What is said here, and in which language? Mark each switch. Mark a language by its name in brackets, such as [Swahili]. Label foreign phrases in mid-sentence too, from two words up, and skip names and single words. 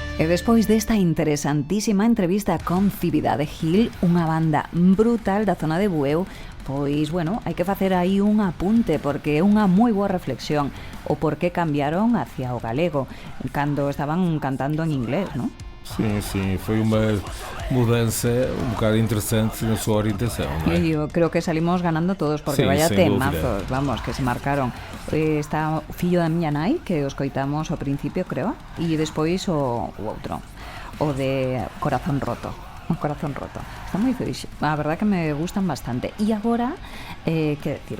[Galician] despois desta interesantísima entrevista con Cividade Gil, unha banda brutal da zona de Bueu, pois, bueno, hai que facer aí un apunte porque é unha moi boa reflexión o por que cambiaron hacia o galego cando estaban cantando en inglés, non? [Portuguese] Sim, foi uma mudança um bocado interessante na sua orientação, não é? [Galician] E eu creo que salimos ganando todos porque Sí, vaya sen temazos, vamos, que se marcaron. Está o fillo da miña nai, que os coitamos ao principio, creo, e despois o outro, o de Corazón Roto. O Corazón Roto. Está moi feliz. A verdad que me gustan bastante. E agora, que decirvos?